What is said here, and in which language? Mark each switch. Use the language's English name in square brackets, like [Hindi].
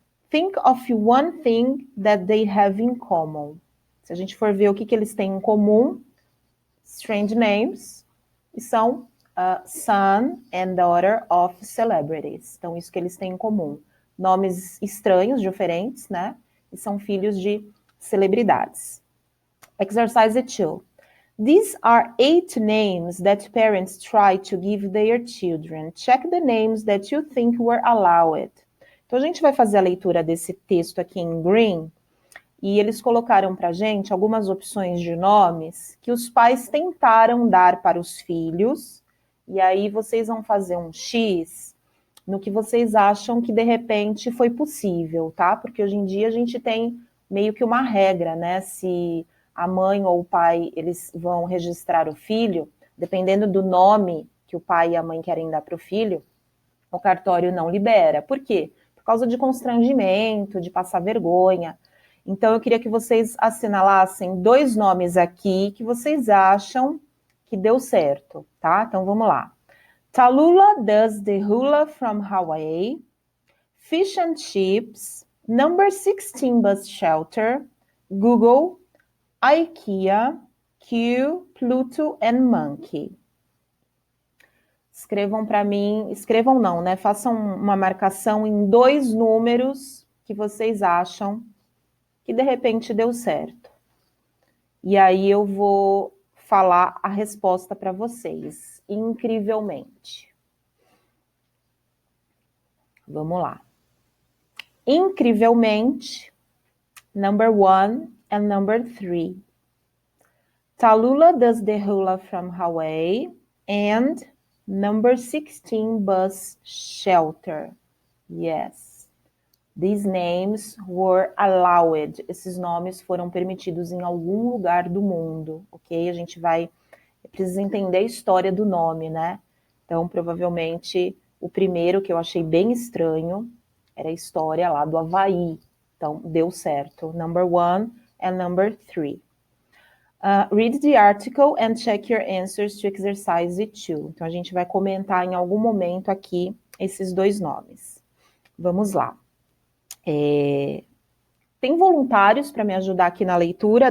[English] Think of one thing that they have in common. [Portuguese] Se a gente for ver o que eles têm em comum, [English] strange names, [Portuguese] e são [English] son and daughter of celebrities. [Portuguese] Então, isso que eles têm em comum. Nomes estranhos, diferentes, né? E são filhos de celebridades. [English] Exercise 2. These are 8 names that parents try to give their children. Check the names that you think were allowed. [Portuguese] Então, a gente vai fazer a leitura desse texto aqui em green, e eles colocaram pra gente algumas opções de nomes que os pais tentaram dar para os filhos, e aí vocês vão fazer um X no que vocês acham que, de repente, foi possível, tá? Porque hoje em dia a gente tem meio que uma regra, né? Se a mãe ou o pai, eles vão registrar o filho, dependendo do nome que o pai e a mãe querem dar para o filho, o cartório não libera. Por quê? Por causa de constrangimento, de passar vergonha. Então, eu queria que vocês assinalassem 2 nomes aqui que vocês acham que deu certo, tá? Então, vamos lá. [English] Tallulah does the hula from Hawaii. Fish and chips. Number 16 bus shelter. Google. IKEA, Q, Pluto and Monkey. [Portuguese] Escrevam para mim, escrevam não, né? Façam uma marcação em 2 números que vocês acham que de repente deu certo. E aí eu vou falar a resposta para vocês, incrivelmente. Vamos lá. Incrivelmente, [English] number 1 and number 3. Tallulah does the hula from Hawaii. And number 16, bus shelter. Yes. These names were allowed. [Portuguese] Esses nomes foram permitidos em algum lugar do mundo, ok? A gente precisa entender a história do nome, né? Então, provavelmente, o primeiro que eu achei bem estranho era a história lá do Havaí. Então, deu certo. [English] Number 1 and number 3. Read the article and check your answers to exercise 2. [Portuguese] Então, a gente vai comentar em algum momento aqui esses dois nomes. Vamos lá. Tem voluntários para me ajudar aqui na leitura.